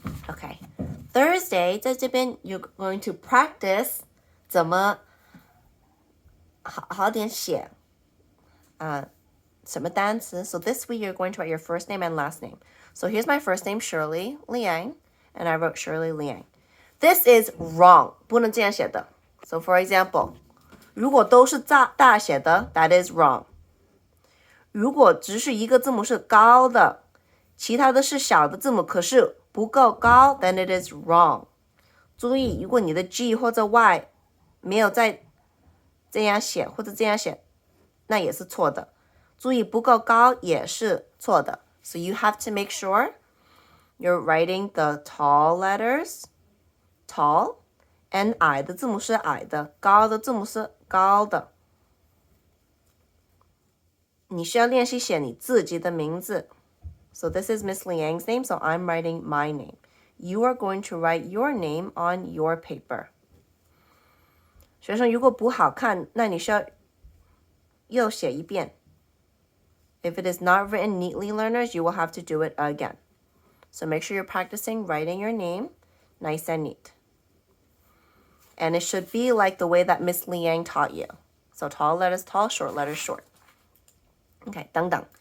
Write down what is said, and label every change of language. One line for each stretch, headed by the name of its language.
English: Okay, Thursday
Chinese: 在这边
English: you're going to practice
Chinese: 怎么好点写什么单词
English: So this week you're going to write your first name and last name. So here's my first name, Shirley Liang, and I wrote Shirley Liang. This is wrong.
Chinese: 不能这样写的
English: So for example,
Chinese: 如果都是大写的
English: that is wrong.
Chinese: 如果只是一个字母是高的，其他的是小的字母，可是不够高
English: then it is wrong.
Chinese: 注意，如果你的 G 或者 Y 没有再这样写或者这样写，那也是错的。注意，不够高也是错的。
English: So you have to make sure you're writing the tall letters, tall, and
Chinese: 矮的字母是矮的，高的字母是高的。你需要练习写你自己的名字。
English: So this is Miss Liang's name, so I'm writing my name. You are going to write your name on your paper.
Chinese: 学生如果不好看，那你需要又写一遍。
English: If it is not written neatly, learners, you will have to do it again. So make sure you're practicing writing your name nice and neat. And it should be like the way that Miss Liang taught you. So tall letters tall, short letters short. Okay,
Chinese: 等等.